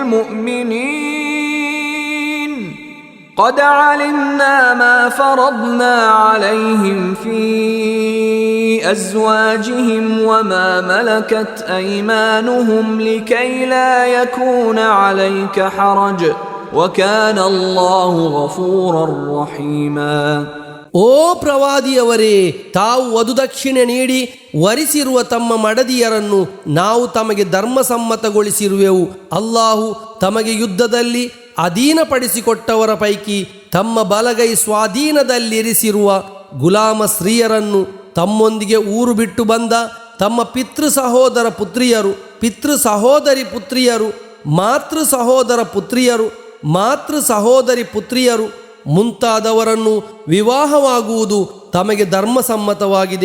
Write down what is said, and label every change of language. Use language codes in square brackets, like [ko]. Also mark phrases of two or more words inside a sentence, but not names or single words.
[ar] المؤمنين قد علمنا ما فرضنا عليهم في أزواجهم وما ملكت أيمانهم لكي لا يكون عليك حرج وكان الله غفورا رحيما. [kn] ಓ ಪ್ರವಾದಿಯವರೇ, ತಾವು ವಧುದಕ್ಷಿಣೆ ನೀಡಿ ವರಿಸಿರುವ ತಮ್ಮ ಮಡದಿಯರನ್ನು ನಾವು ತಮಗೆ ಧರ್ಮಸಮ್ಮತಗೊಳಿಸಿರುವೆವು. ಅಲ್ಲಾಹು ತಮಗೆ ಯುದ್ಧದಲ್ಲಿ ಅಧೀನಪಡಿಸಿಕೊಟ್ಟವರ ಪೈಕಿ ತಮ್ಮ ಬಲಗೈ ಸ್ವಾಧೀನದಲ್ಲಿರಿಸಿರುವ ಗುಲಾಮ ಸ್ತ್ರೀಯರನ್ನು ತಮ್ಮೊಂದಿಗೆ ಊರು ಬಿಟ್ಟು ಬಂದ ತಮ್ಮ ಪಿತೃ ಸಹೋದರ ಪುತ್ರಿಯರು, ಪಿತೃ ಸಹೋದರಿ ಪುತ್ರಿಯರು, ಮಾತೃ ಸಹೋದರಿ ಪುತ್ರಿಯರು ಮುಂತಾದವರನ್ನು ವಿವಾಹವಾಗುವುದು ತಮಗೆ ಧರ್ಮಸಮ್ಮತವಾಗಿದೆ.